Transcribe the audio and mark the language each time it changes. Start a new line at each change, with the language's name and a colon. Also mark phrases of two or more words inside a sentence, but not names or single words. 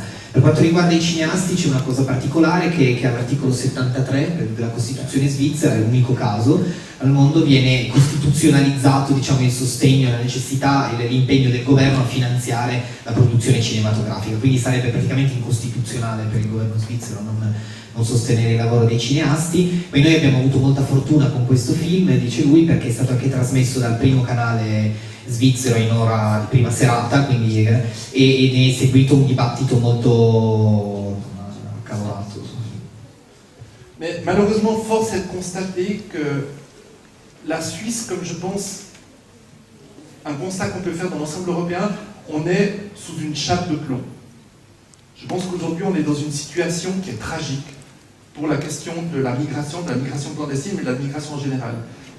Italian: Per quanto riguarda i cineasti c'è una cosa particolare che all'articolo 73 della Costituzione svizzera, è l'unico caso al mondo, viene costituzionalizzato, diciamo, il sostegno, la necessità e l'impegno del governo a finanziare la produzione cinematografica, quindi sarebbe praticamente incostituzionale per il governo svizzero non sostenere il lavoro dei cineasti. Poi noi abbiamo avuto molta fortuna con questo film, dice lui, perché è stato anche trasmesso dal primo canale svizzero in ora di prima serata, quindi, e ne è seguito un dibattito molto accalorato.
French: Mais malheureusement, force est de constater que la Suisse, comme je pense, un constat qu'on peut faire dans l'ensemble européen, on est sous une chape de plomb. Je pense qu'aujourd'hui, on est dans une situation qui est tragique pour la question de la migration clandestine, mais de la migration en général.